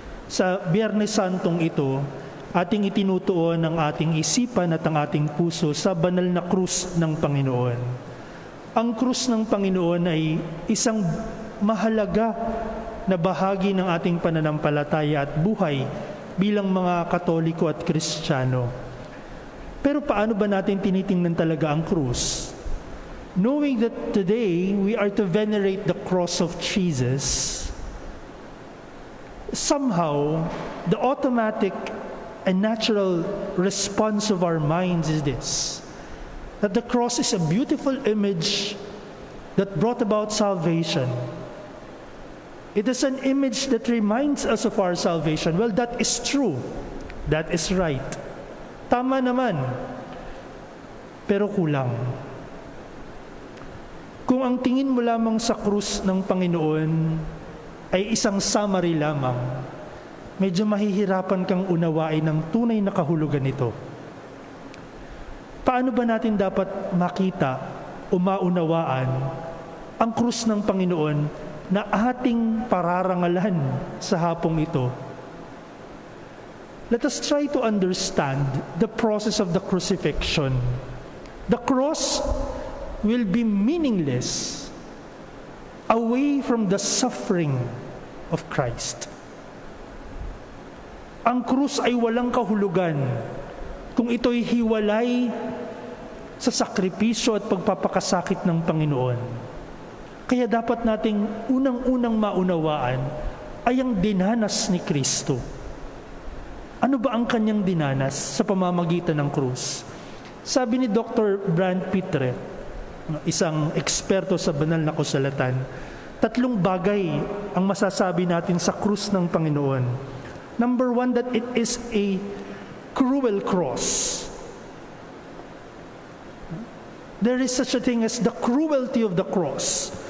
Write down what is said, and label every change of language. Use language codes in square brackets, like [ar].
[tl] Sa Biyernes Santong ito, ating itinutuon ang ating isipan at ang ating puso sa banal na krus ng Panginoon. Ang krus ng Panginoon ay isang mahalaga na bahagi ng ating pananampalataya at buhay bilang mga Katoliko at Kristiyano. Pero paano ba natin tinitingnan talaga ang krus? [en] Knowing that today we are to venerate the cross of Jesus, somehow the automatic and natural response of our minds is this: that the cross is a beautiful image that brought about salvation. It is an image that reminds us of our salvation. Well, that is true. That is right. [tl] Tama naman. Pero kulang. Kung ang tingin mo lamang sa krus ng Panginoon ay isang summary lamang, medyo mahihirapan kang unawain ang tunay na kahulugan nito. Paano ba natin dapat makita o maunawaan ang krus ng Panginoon na ating pararangalan sa hapong ito? [en] Let us try to understand the process of the crucifixion. The cross will be meaningless away from the suffering of Christ. [tl] Ang krus ay walang kahulugan kung ito'y hiwalay sa sakripisyo at pagpapakasakit ng Panginoon. Kaya dapat nating unang-unang maunawaan ay ang dinanas ni Kristo. Ano ba ang kanyang dinanas sa pamamagitan ng krus? Sabi ni Dr. Brand Pitre, isang eksperto sa banal na kasulatan, 3 bagay ang masasabi natin sa krus ng Panginoon. [en] Number 1, that it is a cruel cross. There is such a thing as the cruelty of the cross.